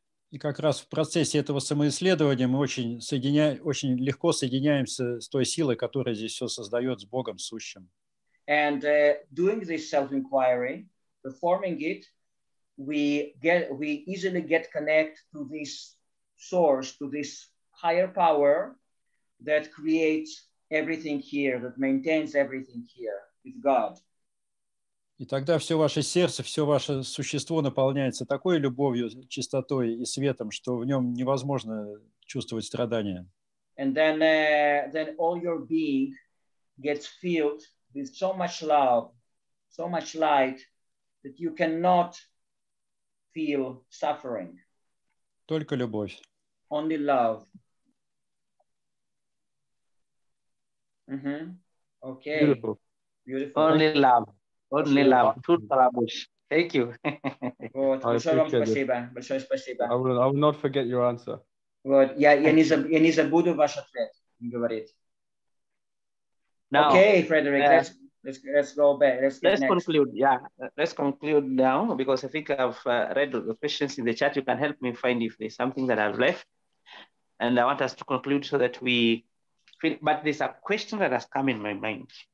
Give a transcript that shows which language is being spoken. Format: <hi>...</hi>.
<ru>И как раз в процессе этого самоисследования мы очень легко соединяемся с той силой, которая здесь все создает, с Богом сущим.</ru> <en>And doing this self-inquiry, performing it, we easily get connected to this source, to this higher power that creates everything here, that maintains everything here, with God.</en> <ru>И тогда все ваше сердце, все ваше существо наполняется такой любовью, чистотой и светом, что в нем невозможно чувствовать страдания.</ru> <en>And then all your being gets filled with so much love, so much light, that you cannot feel suffering.</en> <ru>Только любовь.</ru> <en>Only love. Okay. Beautiful. Beautiful. Only love. Only love. Truth Kalabush. Thank you.</en> <ru>Вот. Большое вам спасибо. Большое спасибо.</ru> <en>I will not forget your answer.</en> <ru>Вот. Я не забуду ваш ответ, говорит.</ru> <en>Now, okay, Frederick, let's go back. Let's conclude. Yeah, let's conclude now, because I think I've read the questions in the chat. You can help me find if there's something that I've left. And I want us to conclude so that we feel, but there's a question that has come in my mind.</en>